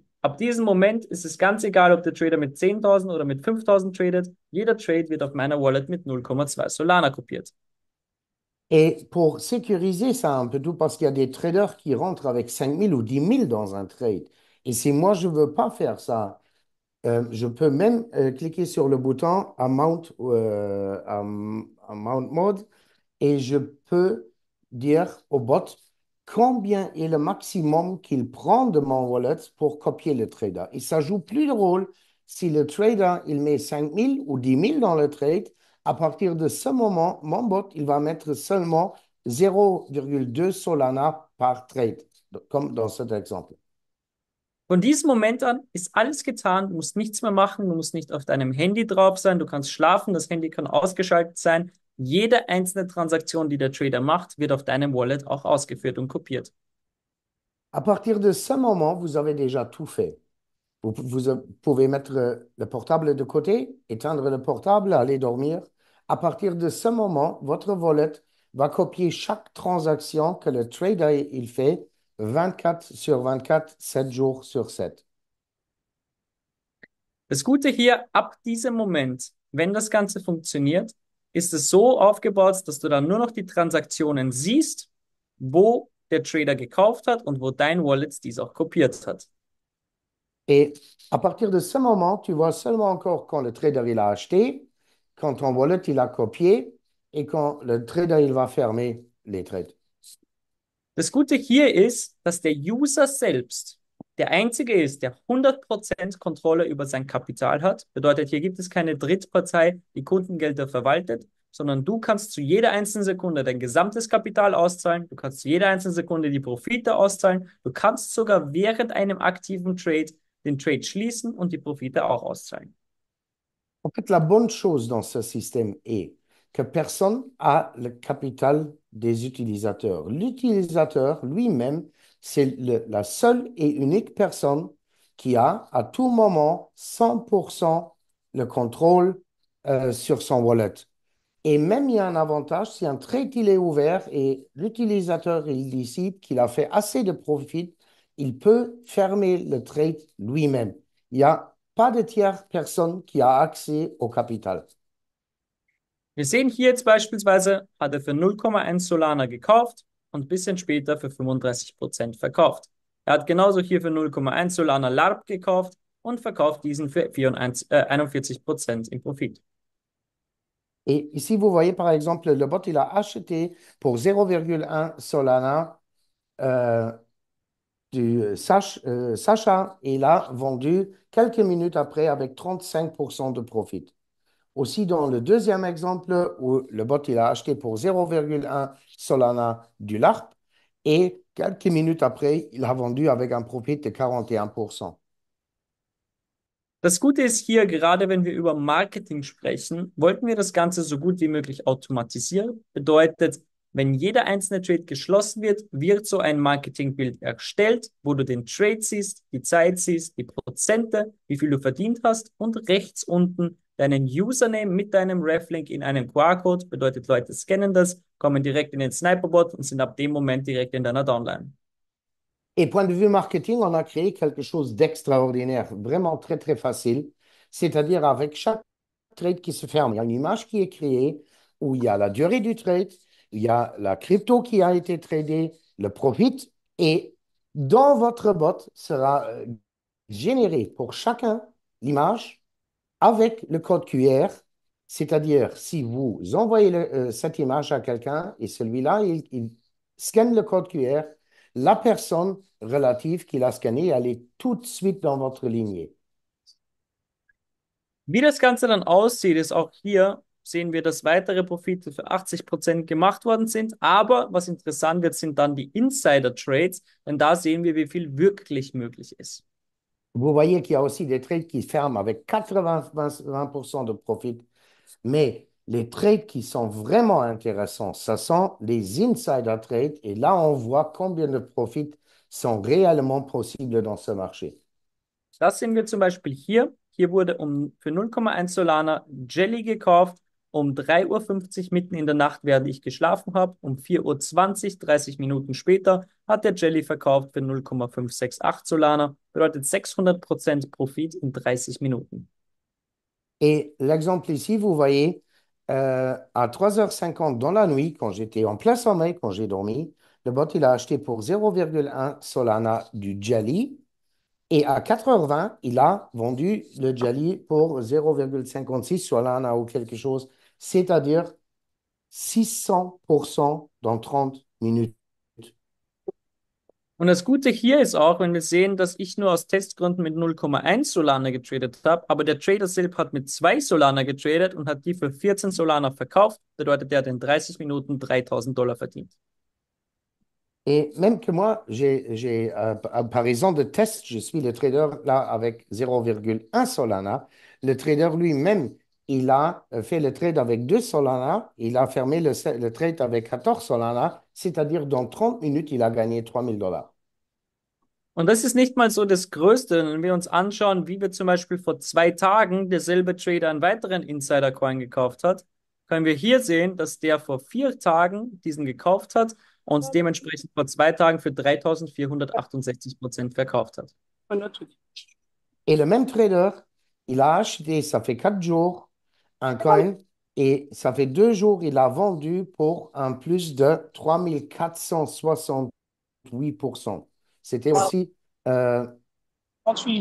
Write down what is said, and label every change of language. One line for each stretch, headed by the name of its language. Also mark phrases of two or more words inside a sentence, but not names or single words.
German: Ab diesem Moment ist es ganz egal, ob der Trader mit 10.000 oder mit 5.000 tradet. Jeder Trade wird auf meiner Wallet mit 0,2 Solana kopiert.
French: Et pour sécuriser ça un peu tout, parce qu'il y a des traders qui rentrent avec 5 000 ou 10 000 dans un trade. Et si moi, je ne veux pas faire ça, je peux même cliquer sur le bouton Amount Mode et je peux dire au bot combien est le maximum qu'il prend de mon wallet pour copier le trader. Et ça joue plus de rôle si le trader il met 5 000 ou 10 000 dans le trade. À partir de ce moment, mon bot il va mettre seulement 0,2 Solana par trade, comme dans cet exemple.
German: Von diesem Moment an ist alles getan, du musst nichts mehr machen, du musst nicht auf deinem Handy drauf sein, du kannst schlafen, das Handy kann ausgeschaltet sein. Jede einzelne Transaktion, die der Trader macht, wird auf deinem Wallet auch ausgeführt und kopiert.
French: À partir de ce moment, vous avez déjà tout fait. Vous pouvez mettre le portable de côté, éteindre le portable, aller dormir. À partir de ce moment, votre wallet va copier chaque transaction que le trader il fait 24 sur 24, 7 jours sur 7.
German: Das Gute hier, ab diesem Moment, wenn das Ganze funktioniert, ist es so aufgebaut, dass du dann nur noch die Transaktionen siehst, wo der Trader gekauft hat und wo dein Wallet dies auch kopiert hat.
French: Et à partir de ce moment, tu vois seulement encore quand le trader il a acheté, quand ton wallet il a copié et quand le trader il va fermer les trades.
German: Das Gute hier ist, dass der User selbst der Einzige ist, der 100% Kontrolle über sein Kapital hat. Bedeutet, hier gibt es keine Drittpartei, die Kundengelder verwaltet, sondern du kannst zu jeder einzelnen Sekunde dein gesamtes Kapital auszahlen. Du kannst zu jeder einzelnen Sekunde die Profite auszahlen. Du kannst sogar während einem aktiven Trade den Trade schließen und die Profite auch auszahlen.
French: En fait, la bonne chose dans ce système est que personne n'a le capital des utilisateurs. L'utilisateur lui-même, c'est la seule et unique personne qui a à tout moment 100% le contrôle sur son wallet. Et même il y a un avantage, si un trade il est ouvert et l'utilisateur il décide qu'il a fait assez de profit, il peut fermer le trade lui-même. Il n'y a pas de tierce personne qui a accès au capital.
German: Wir sehen hier jetzt beispielsweise, hat er für 0,1 Solana gekauft und ein bisschen später für 35% verkauft. Er hat genauso hier für 0,1 Solana LARP gekauft und verkauft diesen für 41% im Profit.
French: Et ici, vous voyez par exemple, le bot, il a acheté pour 0,1 Solana euh, Sacha et il a vendu quelques minutes après avec 35% de profit. Aussi, dans le deuxième exemple, où le bot, il a acheté pour 0,1 Solana du LARP et quelques minutes après, il a vendu avec un profit de 41%.
German: Das Gute ist hier, gerade wenn wir über Marketing sprechen, wollten wir das Ganze so gut wie möglich automatisieren. Bedeutet, wenn jeder einzelne Trade geschlossen wird, wird so ein Marketingbild erstellt, wo du den Trade siehst, die Zeit siehst, die Prozente, wie viel du verdient hast und rechts unten deinen Username mit deinem Reflink in einem QR-Code. Bedeutet, Leute scannen das, kommen direkt in den Sniperbot und sind ab dem Moment direkt in deiner Downline.
French: Et point de vue marketing, on a créé quelque chose d'extraordinaire, vraiment très, très facile. C'est-à-dire avec chaque trade qui se ferme, il y a une image qui est créée où il y a la durée du trade, il y a la crypto qui a été tradée, le profit, et dans votre bot sera généré pour chacun l'image avec le code QR. C'est-à-dire, si vous envoyez cette image à quelqu'un et celui-là, il scanne le code QR, la personne relative qui l'a scanné, elle est tout de suite dans votre lignée.
German: Wie das Ganze dann aussieht, ist auch hier, sehen wir, dass weitere Profite für 80% gemacht worden sind. Aber was interessant wird, sind dann die Insider-Trades, denn da sehen wir, wie viel wirklich möglich ist.
French: Vous voyez qu'il y a aussi des trades qui ferment avec 80% de profit, mais les trades qui sont vraiment intéressants, ce sont les
English: insider trades,
French: et là, on voit combien de profits sont réellement possibles dans ce marché.
German: Das sehen wir zum Beispiel hier. Hier wurde für 0,1 Solana Jelly gekauft, um 3:50 Uhr mitten in der Nacht, während ich geschlafen habe. Um 4:20 Uhr, 30 Minuten später, hat der Jelly verkauft für 0,568 Solana. Bedeutet 600% Profit in 30 Minuten.
French: Et l'exemple ici, vous voyez, à 3h50 dans la nuit, quand j'étais en plein sommeil, quand j'ai dormi, le bot, il a acheté pour 0,1 Solana du Jelly. Et à 4h20, il a vendu le Jelly pour 0,56 Solana ou quelque chose, c'est-à-dire 600% dans 30 minutes.
German: Und das Gute hier ist auch, wenn wir sehen, dass ich nur aus Testgründen mit 0,1 Solana getradet habe, aber der Trader selbst hat mit 2 Solana getradet und hat die für 14 Solana verkauft. Bedeutet, der hat in 30 Minuten $3.000 verdient.
French: Et même que moi, par exemple, de test, je suis le trader là avec 0,1 Solana. Le trader lui-même, il a fait le trade avec 2 Solana. Il a fermé le trade avec 14 Solana. C'est-à-dire, dans 30 minutes, il a gagné $3,000.
German: Und das ist nicht mal so das Größte. Wenn wir uns anschauen, wie wir zum Beispiel vor 2 Tagen derselbe Trader einen weiteren Insider-Coin gekauft hat, können wir hier sehen, dass der vor 4 Tagen diesen gekauft hat und dementsprechend vor 2 Tagen für 3.468% verkauft hat.
French: Et le même trader, il a acheté, ça fait 4 jours, un coin. Et ça fait 2 jours, il a vendu pour un plus de 3 468%. C'était aussi Quand tu